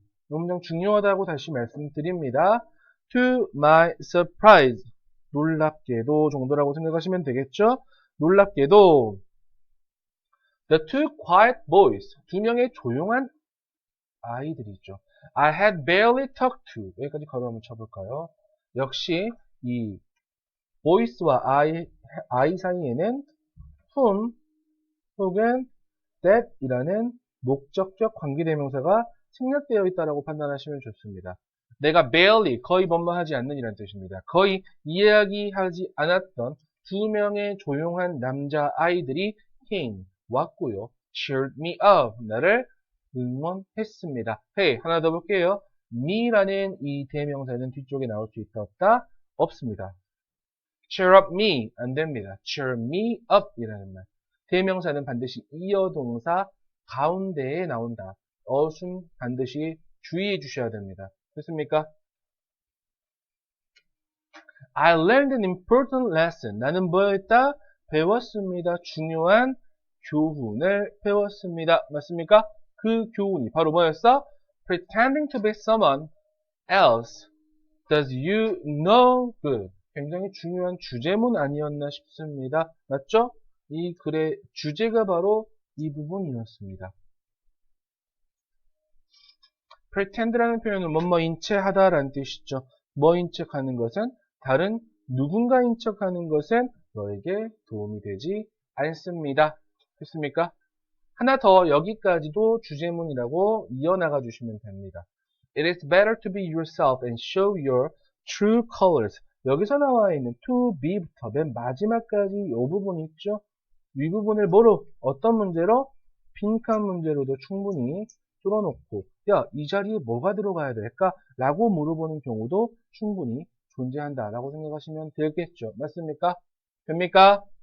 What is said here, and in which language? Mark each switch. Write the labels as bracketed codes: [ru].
[ko] 이 문장 중요하다고 다시 말씀드립니다. [en] To my surprise. [ko] 놀랍게도 정도라고 생각하시면 되겠죠? 놀랍게도 [en] The two quiet boys, [ko] 두 명의 조용한 아이들이 있죠. [en] I had barely talked to, [ko] 여기까지 가로 한번 쳐볼까요? 역시 이 boys와 I 사이에는 whom 혹은 that 이라는 목적격 관계대명사가 생략되어 있다고 판단하시면 좋습니다. 내가 barely, 거의 뭐뭐하지 않는 이라는 뜻입니다. 거의 이야기하지 않았던 두 명의 조용한 남자 아이들이 came, 왔고요. [en] cheered me up, [ko] 나를 응원했습니다. Hey, 하나 더 볼게요. me라는 이 대명사는 뒤쪽에 나올 수 있다 없다? 없습니다. [en] cheer up me, [ko] 안 됩니다. [en] cheer me up 이라는 말. [ko] 대명사는 반드시 이어동사 가운데에 나온다. 어순 반드시 주의해 주셔야 됩니다. 됐습니까? [en] I learned an important lesson. [ko] 나는 뭐였다? 배웠습니다. 중요한 교훈을 배웠습니다. 맞습니까? 그 교훈이 바로 뭐였어? [en] Pretending to be someone else does you no good. [ko] 굉장히 중요한 주제문 아니었나 싶습니다. 맞죠? 이 글의 주제가 바로 이 부분이었습니다. pretend라는 표현은 뭐뭐인 채 하다라는 뜻이죠. 뭐인 척하는 것은 다른 누군가인 척하는 것은 너에게 도움이 되지 않습니다. 됐습니까? 하나 더 여기까지도 주제문이라고 이어나가 주시면 됩니다. [en] It is better to be yourself and show your true colors. [ko] 여기서 나와 있는 to be부터 맨 마지막까지 이 부분 있죠? 이 부분을 뭐로? 어떤 문제로? 빈칸 문제로도 충분히 뚫어놓고 야, 이 자리에 뭐가 들어가야 될까? 라고 물어보는 경우도 충분히 존재한다라고 생각하시면 되겠죠. 맞습니까? 됩니까?